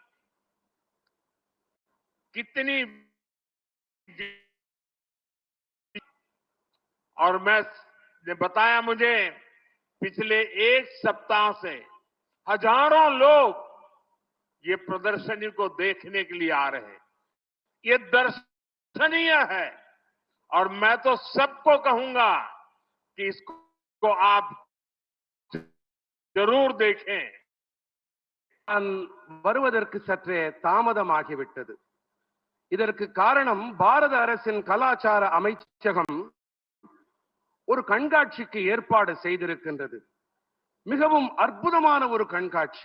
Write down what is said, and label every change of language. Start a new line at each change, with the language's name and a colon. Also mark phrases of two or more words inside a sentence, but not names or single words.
Hindi: कितनी, और मैं बताया, मुझे पिछले एक सप्ताह से हजारों लोग ये प्रदर्शनी को देखने के लिए आ रहे हैं. ये दर्शनीय है और मैं तो सबको कहूंगा कि इसको आप जरूर देखें.
Tamil: நான் வருவதற்கு சற்றே தாமதமாகிவிட்டது. இதற்கு காரணம், பாரத அரசின் கலாச்சார அமைச்சகம் ஒரு கண்காட்சிக்கு ஏற்பாடு செய்திருக்கின்றது. மிகவும் அற்புதமான ஒரு கண்காட்சி.